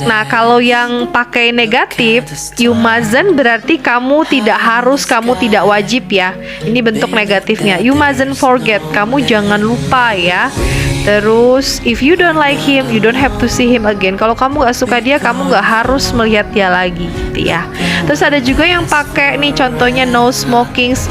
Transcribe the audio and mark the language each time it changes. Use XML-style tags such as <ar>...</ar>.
<id>Nah, kalau yang pakai negatif,</id> <en>you mustn't</en> <id>berarti kamu tidak harus, kamu tidak wajib ya. Ini bentuk negatifnya.</id> <en>You mustn't forget,</en> <id>kamu jangan lupa ya.</id> <en>Terus, if you don't like him, you don't have to see him again.</en> <id>Kalau kamu gak suka dia, kamu gak harus melihat dia lagi, gitu ya. Terus ada juga yang pakai nih, contohnya</id> <en>no smoking.</en>